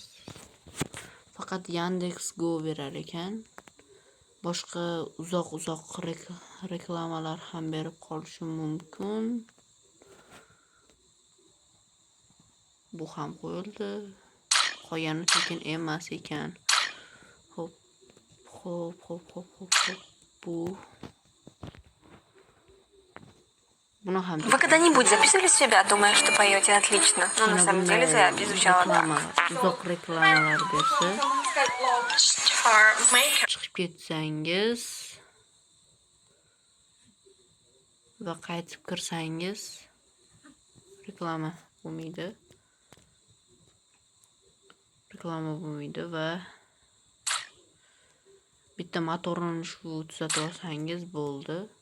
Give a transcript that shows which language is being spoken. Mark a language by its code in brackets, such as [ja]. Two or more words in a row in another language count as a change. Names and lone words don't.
[uz] Faqat Yandex.Go berar ekan. Boshqa uzoq reklamalar ham berib qolishi mumkin. Bu ham qo'yildi. Qolgani tekin emas ekan. Hop. [ru] Вы когда-нибудь записывали себя, думая, что поете отлично? Но на самом деле запись звучала так. [uz] Uzoq reklamalar bersa, chiqib ketsangiz va qaytib kirsangiz reklama bo'lmaydi va bitta motorni shu tuzatib olsangiz bo'ldi.